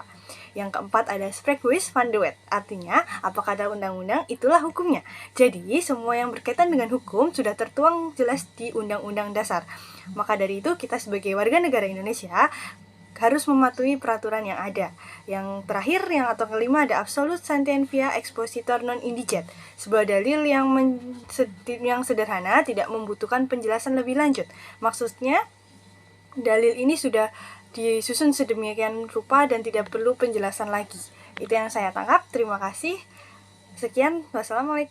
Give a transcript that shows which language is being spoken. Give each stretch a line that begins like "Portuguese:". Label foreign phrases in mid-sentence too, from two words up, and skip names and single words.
Indonesian: Yang keempat ada
Dutch: spreekuis van de wet,
Indonesian: artinya apa kata undang-undang itulah hukumnya. Jadi semua yang berkaitan dengan hukum sudah tertuang jelas di Undang-Undang Dasar. Maka dari itu kita sebagai warga negara Indonesia harus mematuhi peraturan yang ada. Yang terakhir, yang kelima ada
Latin: absolut sententiae expositor non indiget,
Indonesian: sebuah dalil yang sederhana, tidak membutuhkan penjelasan lebih lanjut. Maksudnya dalil ini sudah disusun sedemikian rupa dan tidak perlu penjelasan lagi. Itu yang saya tangkap. Terima kasih. Sekian.